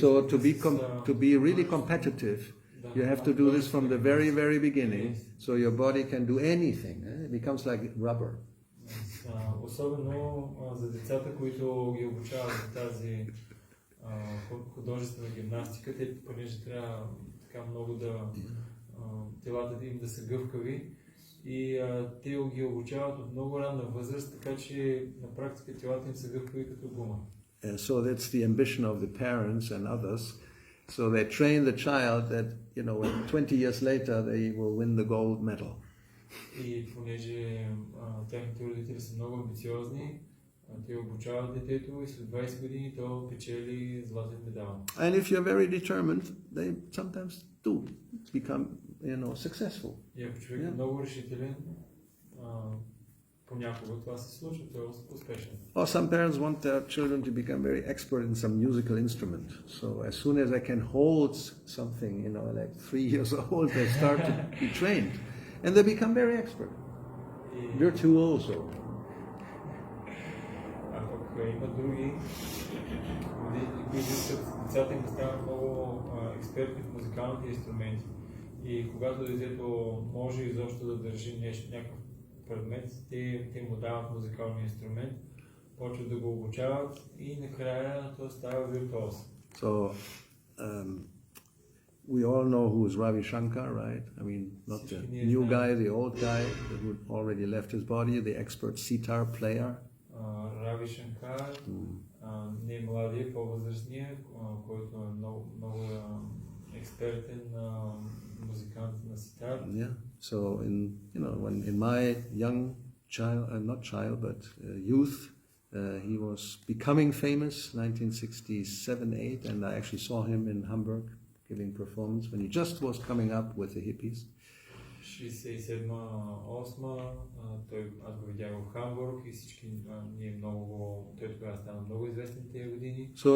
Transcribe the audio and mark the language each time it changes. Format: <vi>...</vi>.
<en>so to be really competitive, you have to do this from the very, very beginning, so your body can do anything. It becomes like rubber.</en> <bg>Особено за децата, които ги обучават за тази художествена гимнастика, те понеже трябва така много телата им да са гъвкави и те ги обучават от много ранна възраст, така че на практика телата им са гъвкави като гума.</bg> <en>So that's the ambition of the parents and others. So they train the child that, 20 years later they will win the gold medal.</en> <bg>И понеже техните родители са много амбициозни, те обучават детето и след 20 години то печели златен медал.</bg> <en>And if you're very determined, they sometimes do become, successful.</en> <bg>И ако човек е много решителен, понякога това се случва, той е успешен.</bg> <en>Or some parents want their children to become very expert in some musical instrument. So as soon as they can hold something, like 3 years old, they start to be trained. And they become very expert. Virtuoso.</en> <bg>А пък има други, които искат децата им да станат много експерти в музикалните инструменти. И когато детето може изобщо да държи някакъв предмет, те му дават музикалния инструмент, почват да го обучават и накрая то става виртуоз.</bg> <en>So, we all know who is Ravi Shankar, right? I mean, not the new guy, the old guy who already left his body, the expert sitar player.</en> <bg>Рави Шанкар, не младия, по-възрастния, който е много експертен музикант на ситар.</bg> <en>Yeah. So when in my young child, not child, but youth, He was becoming famous 1967-8, and I actually saw him in Hamburg giving performance when he just was coming up with the hippies.</en> <bg>67-8, аз го видях в Хамбург и всички ние много, той тогава стана много известен тези години.</bg>